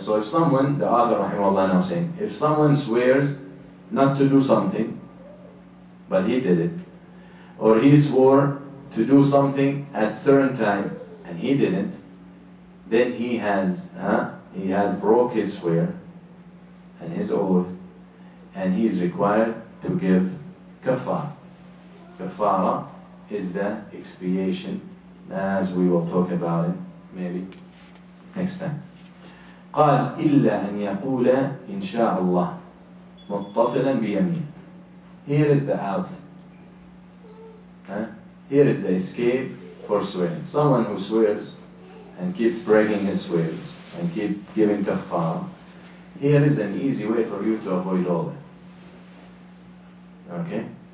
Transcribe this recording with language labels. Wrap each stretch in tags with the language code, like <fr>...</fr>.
<en>So if someone, the author rahimahullah now saying, if someone swears not to do something, but he did it, or he swore to do something at certain time and he didn't, then he has broke his swear and his oath, and he is required to give kafara. Kafara is the expiation, as we will talk about it maybe next time.</en> <ar>قال إلا أن يقول إن شاء الله متصلا بيمين.</ar> <en>Here is the outlet. Here is the escape for swearing. Someone who swears and keeps breaking his swears and keep giving kafara, here is an easy way for you to avoid all that. Okay?</en>